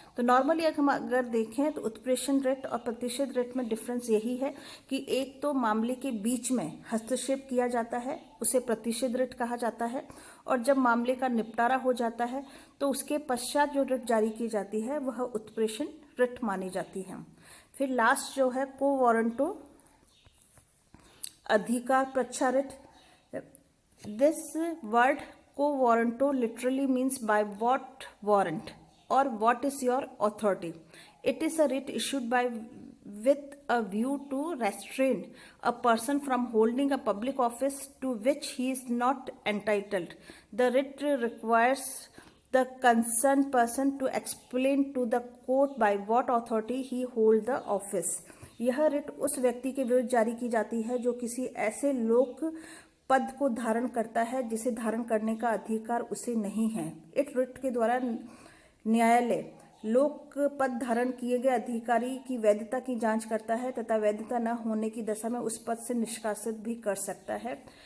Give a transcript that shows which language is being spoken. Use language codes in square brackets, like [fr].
[hi] तो नॉर्मली हम अगर देखें तो उत्प्रेषण रिट और प्रतिषेध रिट में डिफरेंस यही है कि एक तो मामले के बीच में हस्तक्षेप किया जाता है उसे प्रतिषेध रिट कहा जाता है और जब मामले का निपटारा हो जाता है तो उसके पश्चात जो रिट जारी की जाती है वह उत्प्रेषण रिट मानी जाती है। फिर लास्ट जो है को वारंटो अधिकार प्रच्छा रिट। [en] This word को warranto literally means by what warrant or what is your authority. It is a writ issued by with a view to restrain a person from holding a public office to which he is not entitled. The writ requires the concerned person to explain to the court by what authority he hold the office. [hi] यह writ उस व्यक्ति के विरुद्ध जारी की जाती है जो किसी ऐसे लोक पद को धारण करता है जिसे धारण करने का अधिकार उसे नहीं है। इस रिट के द्वारा न्यायालय लोक पद धारण किए गए अधिकारी की वैधता की जांच करता है तथा वैधता न होने की दशा में उस पद से निष्कासित भी कर सकता है।